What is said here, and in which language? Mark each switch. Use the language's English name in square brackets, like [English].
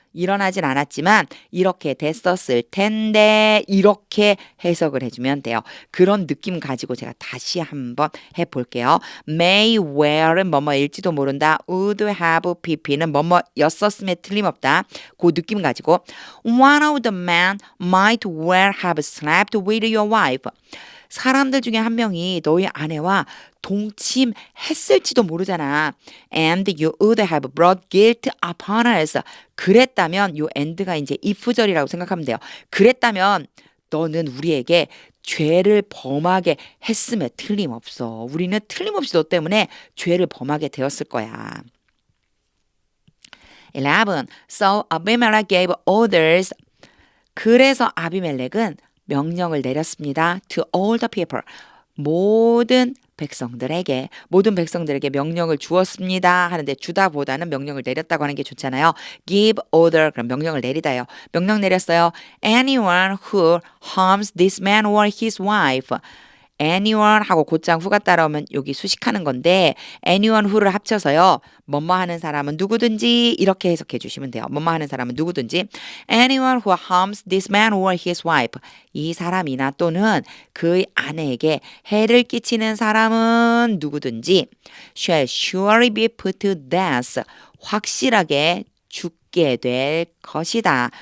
[Korean] 일어나진 않았지만 이렇게 됐었을 텐데 이렇게 해석을 해주면 돼요. 그런 느낌 가지고 제가 다시 한번 해볼게요. may well은 뭐뭐일지도 모른다. would have pp는 뭐뭐였었음에 틀림없다. 그 느낌 가지고 [English] one of the men might well have slept with your wife. [Korean] 사람들 중에 한 명이 너희 아내와 동침했을지도 모르잖아. [English] And you would have brought guilt upon us. [Korean] 그랬다면 요 and가 이제 if절이라고 생각하면 돼요. 그랬다면 너는 우리에게 죄를 범하게 했음에 틀림없어. 우리는 틀림없이 너 때문에 죄를 범하게 되었을 거야. [English] 11. So Abimelech gave orders. [Korean] 그래서 아비멜렉은 명령을 내렸습니다. [English] To all the people. [Korean] 모든 백성들에게 명령을 주었습니다 하는데 주다보다는 명령을 내렸다고 하는 게 좋잖아요. [English] Give order [Korean] 그럼 명령을 내리다요. 명령 내렸어요. [English] Anyone who harms this man or his wife. [Korean] anyone 하고 곧장 who가 따라오면 여기 수식하는 건데 anyone who를 합쳐서요. 뭐뭐 하는 사람은 누구든지 이렇게 해석해 주시면 돼요. 뭐뭐 하는 사람은 누구든지 [English] anyone who harms this man or his wife [Korean] 이 사람이나 또는 그의 아내에게 해를 끼치는 사람은 누구든지 [English] shall surely be put to death [Korean] 확실하게 죽게 될 것이다.